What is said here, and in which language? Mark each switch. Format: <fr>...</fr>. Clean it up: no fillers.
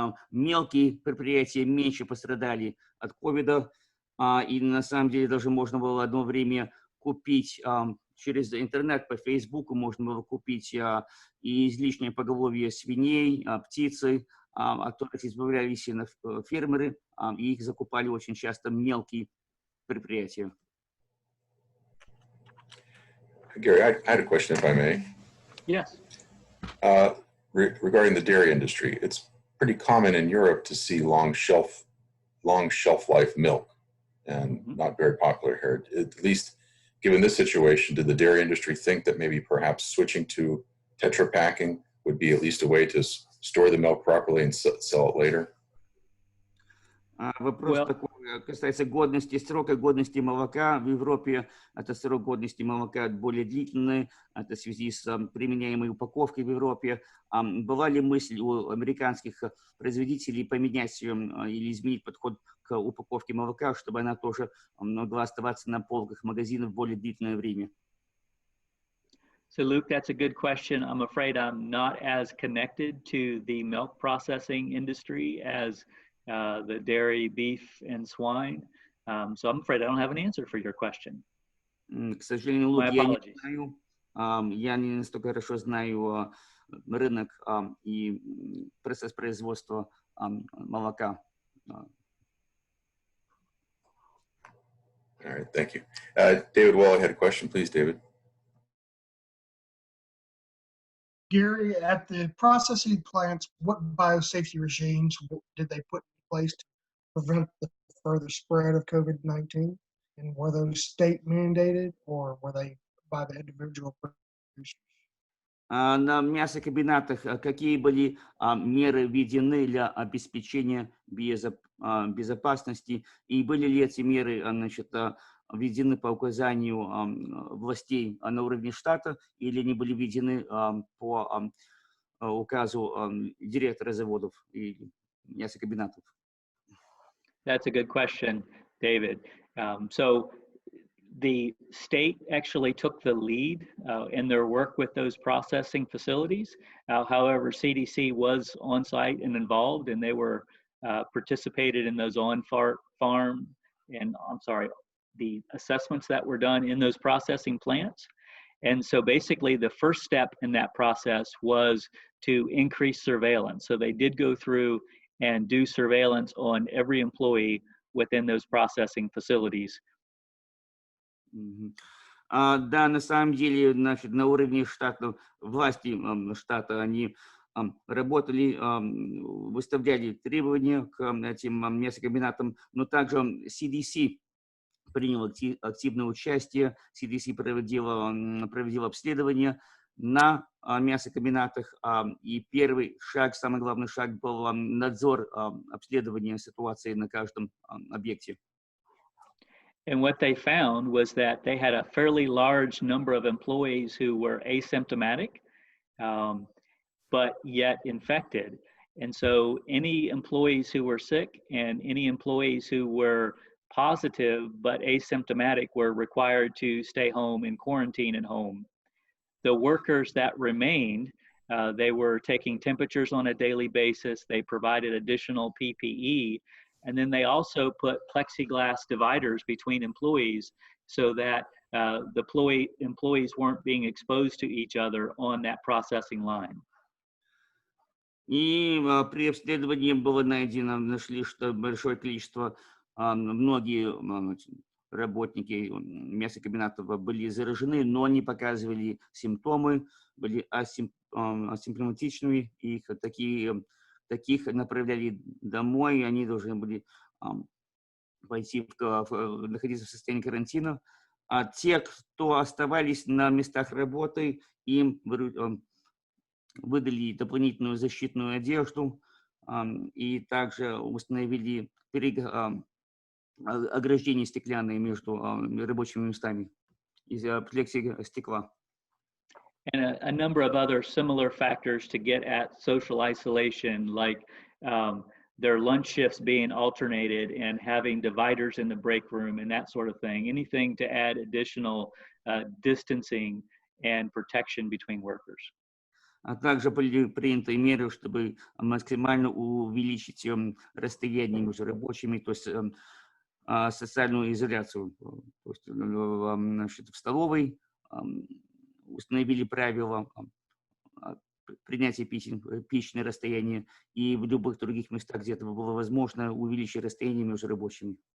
<ru>Мелкие предприятия меньше пострадали от ковида, и на самом деле даже можно было одно время купить через интернет, по Фейсбуку можно было купить и излишнее поголовье свиней, птицы, от которых избавлялись фермеры, и их закупали очень часто мелкие предприятия.</ru> <en>Gary, I had a question, if I may. Yes. Regarding the dairy industry, it's pretty common in Europe to see long shelf life milk, and not very popular here. At least, given this situation, did the dairy industry think that maybe perhaps switching to Tetra packing would be at least a way to store the milk properly and sell it later?</en> <ru>Вопрос такой касается годности, срока годности молока. В Европе это срок годности молока более длительный, это в связи с применяемой упаковкой в Европе. Была ли мысль у американских производителей поменять или изменить подход к упаковке молока, чтобы она тоже могла оставаться на полках магазинов более длительное время?</ru> <en>So Luke, that's a good question. I'm afraid I'm not as connected to the milk processing industry as the dairy, beef, and swine. So I'm afraid I don't have an answer for your question.</en> <ru>К сожалению, Лук, я не настолько хорошо знаю рынок и процесс производства молока.</ru> <en>All right, thank you. David Wall had a question, please, David. Gary, at the processing plants, what biosafety regimes did they put in place to prevent the further spread of COVID-19? And were those state mandated, or were they by the individual producers?</en> <ru>На мясокомбинатах какие были меры введены для обеспечения безопасности, и были ли эти меры, значит, введены по указанию властей на уровне штата, или они были введены по указу директора заводов и мясокомбинатов?</ru> <en>That's a good question, David. So the state actually took the lead in their work with those processing facilities. However, CDC was on site and involved, and they were participated in those on-farm and the assessments that were done in those processing plants. And so basically the first step in that process was to increase surveillance. So they did go through and do surveillance on every employee within those processing facilities.</en> <ru>Да, на самом деле, значит, на уровне штата, власти штата, они работали, выставляли требования к этим мясокомбинатам, но также CDC принял активное участие, CDC проводила обследование на мясокомбинатах, и первый шаг, самый главный шаг был надзор обследования ситуации на каждом объекте.</ru> <en>And what they found was that they had a fairly large number of employees who were asymptomatic, but yet infected. And so any employees who were sick and any employees who were positive but asymptomatic were required to stay home and quarantine at home. The workers that remained, they were taking temperatures on a daily basis. They provided additional PPE. And then they also put plexiglass dividers between employees so that the employees weren't being exposed to each other on that processing line.</en> <ru>И при обследовании было нашли, что большое количество, многие работники мясокомбинатов были заражены, но не показывали симптомы, были асимптоматичными, их таких направляли домой, они должны были находиться в состоянии карантина. А те, кто оставались на местах работы, им выдали дополнительную защитную одежду и также установили ограждения стеклянные между рабочими местами из плексигла.</ru> <en>And a number of other similar factors to get at social isolation, like their lunch shifts being alternated and having dividers in the break room and that sort of thing. Anything to add additional distancing and protection between workers.</en> <ru>А также были приняты меры, чтобы максимально увеличить расстояние между рабочими, то есть социальную изоляцию. То есть, значит, в столовой установили правила принятия пищи на расстоянии, и в любых других местах, где это было возможно, увеличить расстояние между рабочими.</ru>